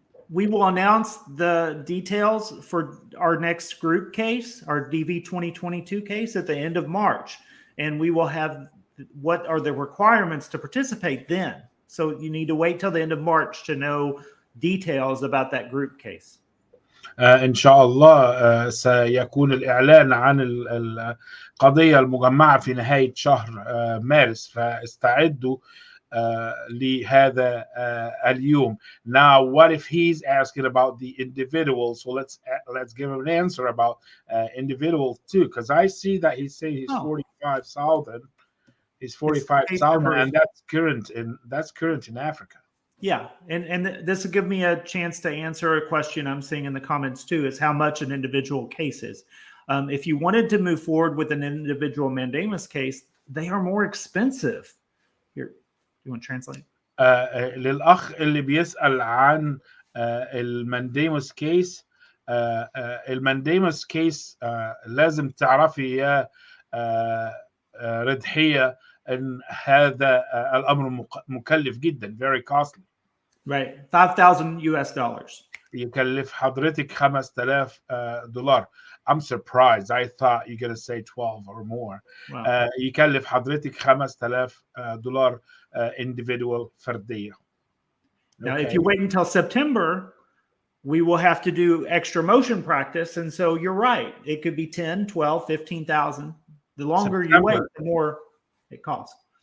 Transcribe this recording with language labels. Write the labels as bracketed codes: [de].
[en] We will announce the details for our next group case, our DV 2022 case, at the end of March, and we will have what are the requirements to participate then. So you need to wait till the end of March to know details about that group case. [ar] إن شاء الله سيكون الإعلان عن القضية المجمعة في نهاية شهر مارس، فاستعدوا لهذا اليوم. [en] Now, what if he's asking about the individual? So let's give him an answer about individuals too, because I see that he's saying he's 45,000. He's 45,000, and that's current in Africa. Yeah, and this will give me a chance to answer a question I'm seeing in the comments too, is how much an individual case is. If you wanted to move forward with an individual mandamus case, they are more expensive. Here, you want to translate? [ar] للأخ اللي بيسأل عن المانديموس كيس، المانديموس كيس لازم تعرفي يا رضحية ان هذا الامر مكلف جدا، [en] very costly. Right, $5,000. [ar] يكلف حضرتك $5,000. [en] I'm surprised. I thought you're going to say 12 or more. Wow. [ar] يكلف حضرتك $5,000 individual فردية. [en] Now, if you wait until September, we will have to do extra motion practice, and so you're right. It could be 10, 12, 15,000. The longer you wait, the more it costs.